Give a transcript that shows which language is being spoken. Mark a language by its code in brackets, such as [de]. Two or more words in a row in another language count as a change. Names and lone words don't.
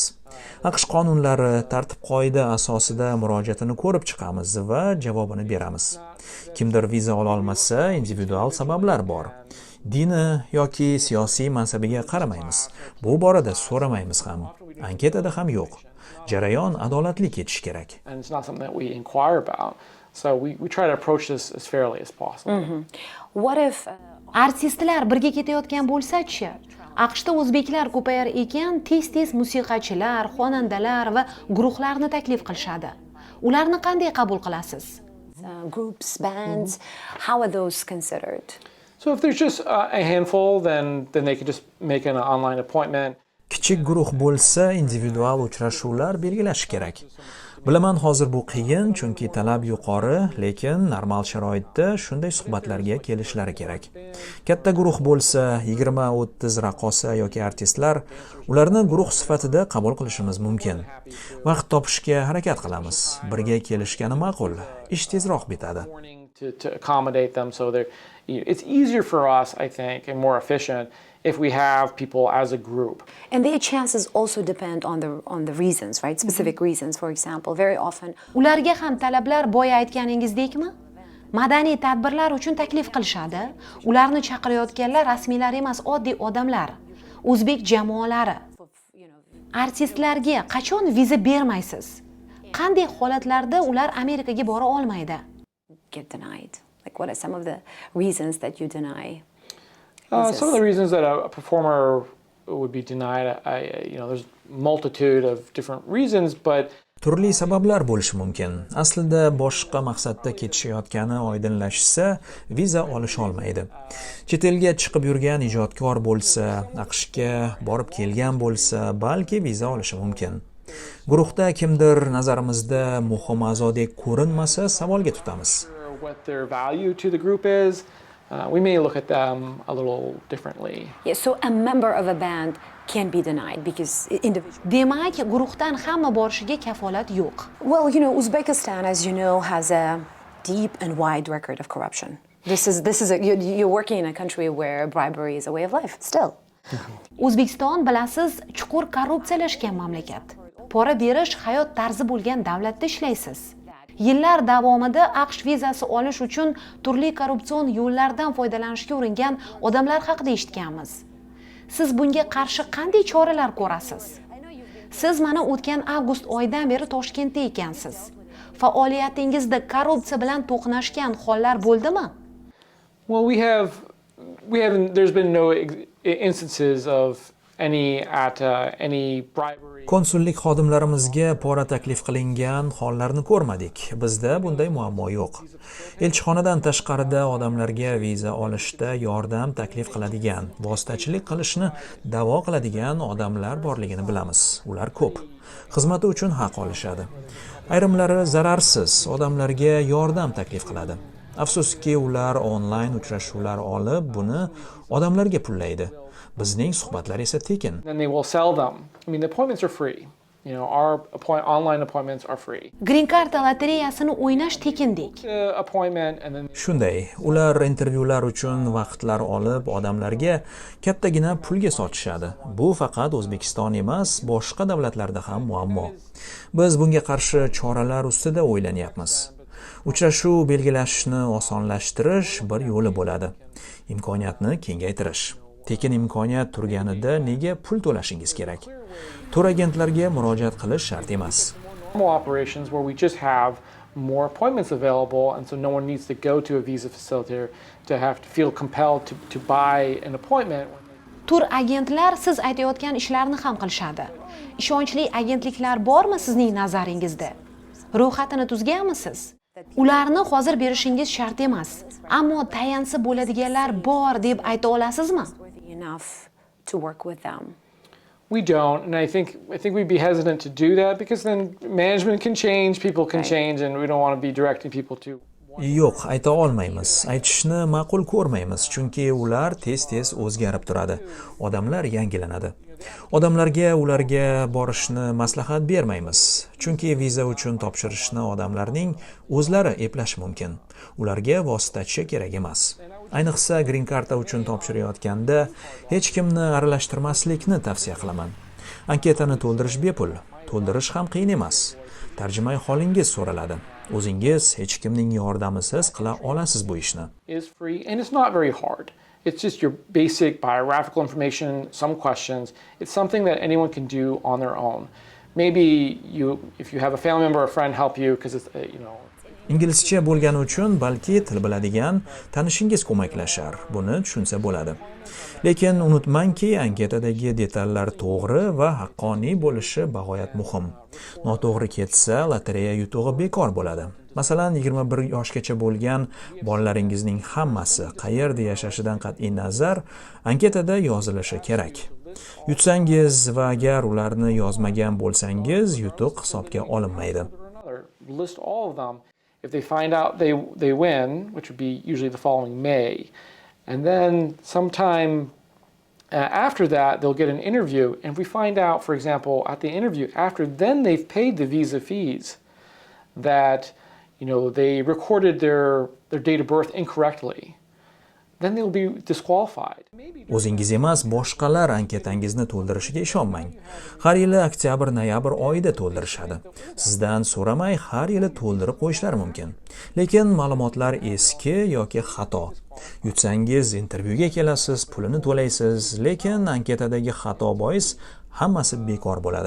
[uz] AQSh qonunlari, tartib-qoida asosida murojaatini ko'rib chiqamiz va javobini beramiz. Kimdir viza ola olmasa, individual sabablar bor. Dini yoki siyosiy mansabiga qaramaymiz. Bu borada so'ramaymiz ham. Anketada ham yo'q. Jarayon adolatli ketishi kerak. [en] and it's not something that we inquire about. So we try to approach this as fairly as possible. What if [uz] Artistlar birga ketayotgan bo'lsa-chi? AQShda o'zbeklar ko'payar ekan, tez-tez musiqachilar, xonandalar va guruhlarni taklif qilishadi. Ularni qanday qabul qilasiz? [en] Groups, bands, how are those considered? So if there's just a handful, then they can just make an online appointment. [uz] Kichik guruh bo'lsa, individual uchrashuvlar belgilash kerak. Bilaman, hozir bu qiyin, chunki talab yuqori, lekin normal sharoitda shunday suhbatlarga kelishlari kerak. Katta guruh bo'lsa, 20-30 raqqosa yoki artistlar, ularni guruh sifatida qabul qilishimiz mumkin. Vaqt topishga harakat qilamiz. Birga kelishgani ma'qul. Ish tezroq bitadi. [en] To accommodate them, so it's easier for us, I think, and more efficient if we have people as a group. And their chances also depend on the reasons, right? Specific reasons, for example. Very often [uz] Ularga ham talablar boya aytganingizdekmi? Madaniy tadbirlar uchun taklif qilishadi. Ularni chaqirayotganlar rasmiylar emas, oddiy odamlar, o'zbek jamoalari. Artistlarga qachon viza bermaysiz? Qanday holatlarda ular Amerikaga bora olmaydi? [en] get denied. Like, what are some of the reasons that you deny? Some of the reasons that a performer would be denied, there's multitude of different reasons, but [uz] Turli sabablar bo'lishi mumkin. Aslida boshqa maqsadda ketishayotgani oydinlashsa, viza olish olmaydi. Chet elga chiqib yurgan ijodkor bo'lsa, AQShga borib kelgan bo'lsa, balki viza olishi mumkin. Guruhda kimdir nazarimizda muhim a'zodek ko'rinmasa, savolga tutamiz. [en] what their value to the group is, we may look at them a little differently. Yeah, so a member of a band can be denied because individual. [uz] Demak, guruhdan hamma borishiga kafolat yo'q. [en] Well, Uzbekistan, as you know, has a deep and wide record of corruption. You're working in a country where bribery is a way of life still. [uz] O'zbekiston, bilasiz, chuqur korrupsiyalashgan mamlakat. Pora berish hayot tarzi bo'lgan davlatda ishlaysiz. Yillar davomida AQSh vizasi olish uchun turli korrupsion yo'llardan foydalanishga uringan odamlar haqida eshitganmiz. Siz bunga qarshi qanday choralar ko'rasiz? Siz mana o'tgan avgust oyidan beri Toshkentda ekansiz. Faoliyatingizda korrupsiya bilan to'qnashgan hollar bo'ldimi? [en] Well, there's been no instances of any bribery. [uz] Konsullik xodimlarimizga pora taklif qilingan hollarni ko'rmadik. Bizda bunday muammo yo'q. Elchixonadan tashqarida odamlarga viza olishda yordam taklif qiladigan, vositachilik qilishni da'vo qiladigan odamlar borligini bilamiz. Ular ko'p. Xizmati uchun haq olishadi. Ayrimlari zararsiz odamlarga yordam taklif qiladi. Afsuski, ular onlayn uchrashuvlar olib, buni odamlarga pullaydi. Bizning suhbatlar esa tekin. [en] Then they will sell them. The appointments are free. Our online appointments are free. [uz] Grin-karta lotereyasini o'ynash tekindek. [en] Appointment and then [uz] Shunday, ular intervyular uchun vaqtlar olib, odamlarga kattagina pulga sotishadi. Bu faqat O'zbekiston emas, boshqa davlatlarda ham muammo. Biz bunga qarshi choralar ustida o'ylanyapmiz. Uchrashuv belgilashni osonlashtirish bir yo'li bo'ladi. Imkoniyatni kengaytirish. Tekin imkoniyat turganida nega pul to'lashingiz kerak? Turagentlarga murojaat qilish shart emas. [en] normal operations where we just have more appointments available, and so no one needs to go to a visa facilitator to have to feel compelled to buy an appointment. [uz] Tur agentlar siz aytayotgan ishlarni ham qilishadi. Ishonchli agentliklar bormi sizning nazaringizda? Ro'yxatini tuzganmisiz? Ularni hozir berishingiz shart emas, ammo tayansa bo'ladiganlar bor deb ayta olasizmi? [en] Enough to work with them. We don't, and I think we'd be hesitant to do that because then management can change, people can change, and we don't want to be directing people to. [uz] Yo'q, ayta olmaymiz. Aytishni ma'qul ko'rmaymiz, chunki ular tez-tez o'zgarib turadi. Odamlar yangilanadi. Odamlarga ularga borishni maslahat bermaymiz, chunki viza uchun topshirishni odamlarning o'zlari eplashi mumkin. Ularga vositachi kerak emas. Ayniqsa grin-karta uchun topshirayotganda hech kimni aralashtirmaslikni tavsiya qilaman. Anketani to'ldirish bepul, to'ldirish ham qiyin emas. Tarjimai holingiz so'raladi. O'zingiz hech kimning yordamisiz qila olasiz bu ishni. [en] Is free and it's not very hard. It's just your basic biographical information, some questions. It's something that anyone can do on their own. Maybe if you have a family member or a friend help you because it's [uz] Inglizcha bo'lgani uchun balki til biladigan tanishingiz ko'maklashar. Buni tushunsa bo'ladi. Lekin unutmangki, anketadagi detallar to'g'ri va haqqoniy bo'lishi bag'oyat muhim. Noto'g'ri ketsa, lotereya yutug'i bekor bo'ladi. Masalan, 21 yoshgacha bo'lgan bolalaringizning hammasi qayerda yashashidan qat'iy nazar anketada yozilishi kerak. Yutsangiz va agar ularni yozmagan bo'lsangiz, yutuq hisobga olinmaydi. [en] List all of them. If they find out they win, which would be usually the following May, and then sometime after that they'll get an interview, and if we find out, for example, at the interview after then they've paid the visa fees, that they recorded their date of birth incorrectly, then they'll be disqualified. [uz] O'zingiz emas, boshqalar anketangizni to'ldirishiga ishonmang. Har yili oktyabr-noyabr oyida to'ldirishadi. Sizdan so'ramay har yili to'ldirib qo'yishlari mumkin. Lekin ma'lumotlar eski yoki xato. Yutsangiz intervyuga kelasiz, pulini to'laysiz, lekin anketadagi xato bois hammasi bekor bo'ladi.